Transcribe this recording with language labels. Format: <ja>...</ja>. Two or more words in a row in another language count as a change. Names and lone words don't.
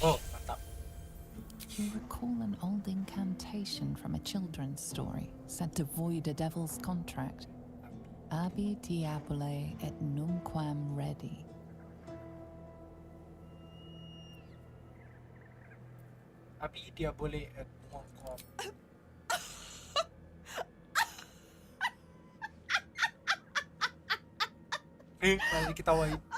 <id>Oh, mantap.</id> <en>You recall an old incantation from a children's story said to void a devil's contract.</en> <la>Abi diabole et numquam redi. Abi diabole et numquam.</la> <id>Malah diketawain.</id>